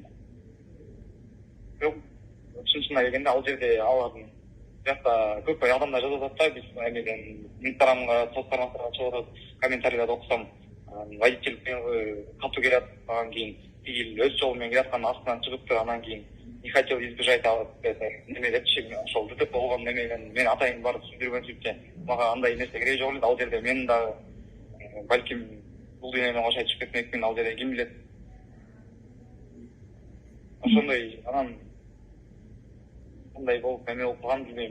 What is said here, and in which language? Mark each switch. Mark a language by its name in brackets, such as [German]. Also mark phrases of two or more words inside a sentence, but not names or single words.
[Kyrgyz] Бирок чынына келгенде ал жерде алардын биякта көп адамдар жазып атат да, биз эмеден Инстаграмга, соцтармактарга чыгып атат, комментарийлерди окусам, водитель катуу келет, анан кийин тигил өз жолу менен келаткан астынан чыгыптыр, анан кийин [Russian] не хотел избежать [Kyrgyz] неме депчи, ошол ДТП болгон немеден мен атайын барып сүйлөгөн сүйтчү. Мага андай нерсе кереги жок эле, ал жерде мен дагы балким бул дүйнө менен кошо чыгып кетмекмин, ал жерде ким билет. Ошондой анан кандай болуп эме болуп калганын билбейм.